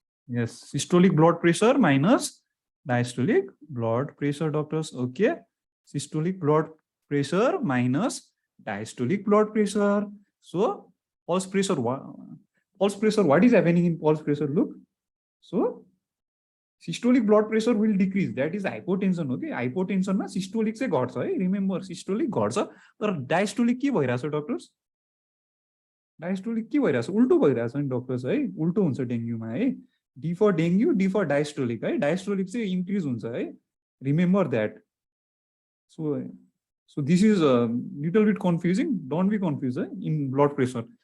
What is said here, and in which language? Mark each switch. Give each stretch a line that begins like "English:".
English: yes, systolic blood pressure minus diastolic blood pressure, doctors. Okay, systolic blood pressure minus diastolic blood pressure. So pulse pressure, what is happening in pulse pressure? Look, so systolic blood pressure will decrease, that is hypotension.
Nepali: Okay, hypotension ma systolic चाहिँ घट्छ है, remember systolic घट्छ तर diastolic के भइराछ doctors? Diastolic के भइराछ? उल्टो भइराछ नि doctors है, उल्टो हुन्छ डेंगूमा है.
English: D for dengue, D for diastolic है.
Nepali: डायस्टोलिक चाहिँ इन्क्रिज हुन्छ है,
English: Remember that. So this is a little bit confusing, don't be confused in blood pressure.